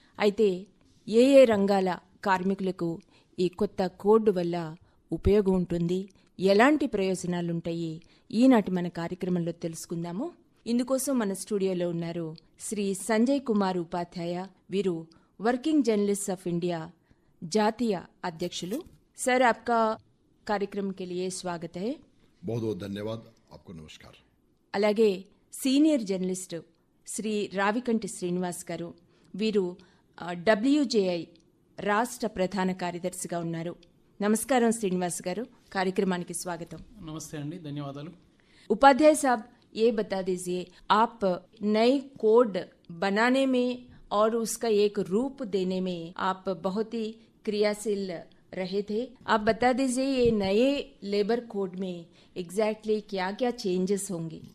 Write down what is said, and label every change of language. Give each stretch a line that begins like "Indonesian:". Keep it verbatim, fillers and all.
Telugu: అయితే ఏ ఏ రంగాల కార్మికులకు ఈ కొత్త కోడ్ వల్ల ఉపయోగం ఉంటుంది, ఎలాంటి ప్రయోజనాలుంటాయి, ఈనాటి మన కార్యక్రమంలో తెలుసుకుందాము. ఇందుకోసం మన స్టూడియోలో ఉన్నారు శ్రీ సంజయ్ కుమార్ ఉపాధ్యాయ. వీరు వర్కింగ్ జర్నలిస్ట్ ఆఫ్ ఇండియా జాతీయ అధ్యక్షులు.
Hindi: सर, आपका कार्यक्रम के लिए स्वागत है. बहुत बहुत धन्यवाद. आपको नमस्कार.
Telugu: అలాగే సీనియర్ జర్నలిస్టు శ్రీ రావికంటి శ్రీనివాస్ గారు, వీరు డబ్ల్యూజేఐ రాష్ట్ర ప్రధాన కార్యదర్శిగా ఉన్నారు. నమస్కారం శ్రీనివాస్ గారు, కార్యక్రమానికి స్వాగతం. నమస్తే అండి, ధన్యవాదాలు.
Hindi: उपाध्याय साहब, ये बता दीजिए, आप नए कोड बनाने में और उसका एक रूप देने में आप बहुत ही क्रियाशील रहे थे. आप बता दीजिए ये नए लेबर कोड में एग्जैक्टली क्या क्या चेंजेस होंगे.